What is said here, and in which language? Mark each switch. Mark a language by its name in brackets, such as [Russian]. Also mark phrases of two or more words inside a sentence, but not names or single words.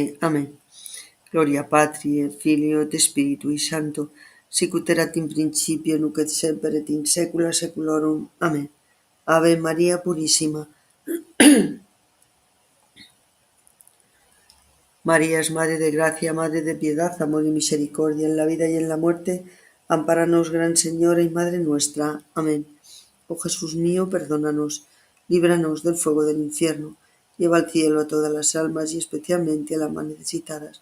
[Spanish] Amén. [Latin] Gloria Patri et Filio et Spiritui Sancto, sicut erat in principio nunc et semper et in saecula saeculorum. [Spanish] Amén. Ave Maria Purissima. María es Madre de Gracia, Madre de Piedad, amor y misericordia en la vida y en la muerte. Ampáranos, Gran Señora y Madre nuestra. Amén. Oh Jesús mío, perdónanos, líbranos del fuego del infierno, lleva al cielo a todas las almas y especialmente a las más necesitadas.